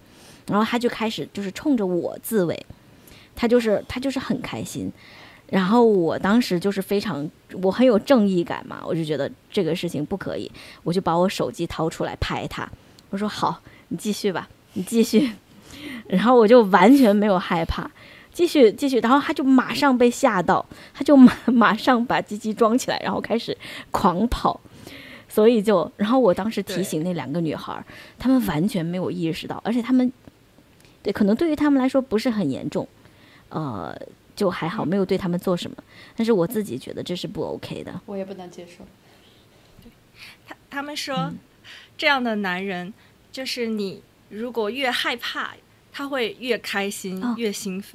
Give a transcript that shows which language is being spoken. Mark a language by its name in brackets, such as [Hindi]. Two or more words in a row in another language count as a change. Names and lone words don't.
[Chinese] 然後他就開始就是衝着我自慰，他就是很開心，然後我當時就是我很有正義感嘛，我就覺得這個事情不可以，我就把我手機掏出來拍他，我說好，你繼續吧，你繼續，然後我就完全沒有害怕，繼續，然後他就馬上被嚇到，他就馬上把雞雞裝起來，然後開始狂跑。所以然後我當時提醒那兩個女孩，她們完全沒有意識到，而且她們對，可能對於他們來說不是很嚴重，就還好，沒有对他們做什麼。但是我自己覺得這是不 OK 的，我也不能接受。他們說，這樣的男人就是你如果越害怕，他會越開心，越興奮。